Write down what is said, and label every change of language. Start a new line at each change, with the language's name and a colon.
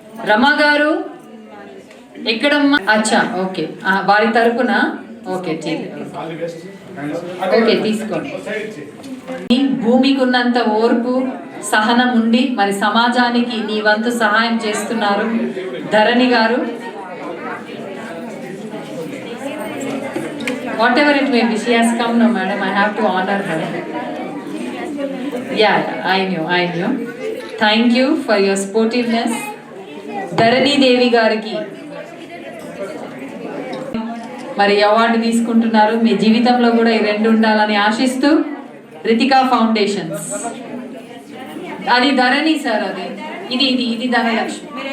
Telugu: రమ గారు ఎక్కడమ్మా? అచ్చా, ఓకే, వారి తరపున. ఓకే, ఓకే, తీసుకోండి. భూమికి ఉన్నంత ఓర్పు సహనం ఉండి మరి సమాజానికి నీ వంతు సహాయం చేస్తున్నారు ధరణి గారు.
English: whatever it may be, she has come. No madam, I have to honor her. Yeah, I knew. Thank you for your sportiveness.
Telugu: ధరణి దేవి గారికి మరి అవార్డు తీసుకుంటున్నారు. మీ జీవితంలో కూడా ఈ 2 ఉండాలని ఆశిస్తూ రితికా ఫౌండేషన్స్. అది ధరణి సార్, అది ఇది ధనలక్ష్మి.